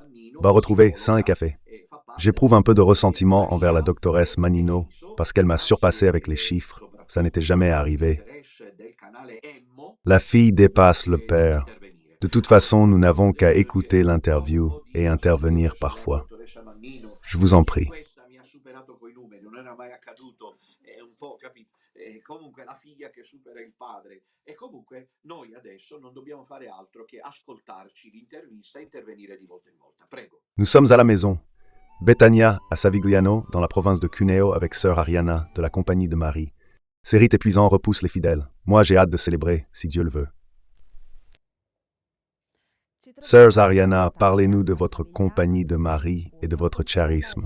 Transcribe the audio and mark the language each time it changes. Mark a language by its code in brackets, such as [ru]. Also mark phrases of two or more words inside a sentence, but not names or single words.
[fr] Va retrouver Saint et Café. J'éprouve un peu de ressentiment envers la doctoresse Manino parce qu'elle m'a surpassé avec les chiffres. Ça n'était jamais arrivé. La fille dépasse le père. De toute façon, nous n'avons qu'à écouter l'interview et intervenir parfois. Je vous en prie. [it] Comunque la figlia che supera il padre e comunque noi adesso non dobbiamo fare altro che ascoltarci l'intervista e intervenire di volta in volta. Prego. [fr] Nous sommes à la maison. Betania, à Savigliano, dans la province de Cuneo, avec sœur Ariana, de la Compagnie de Marie. Ces rites épuisants repoussent les fidèles. Moi, j'ai hâte de célébrer, si Dieu le veut. Sœur Ariana, parlez-nous de votre Compagnie de Marie et de votre charisme.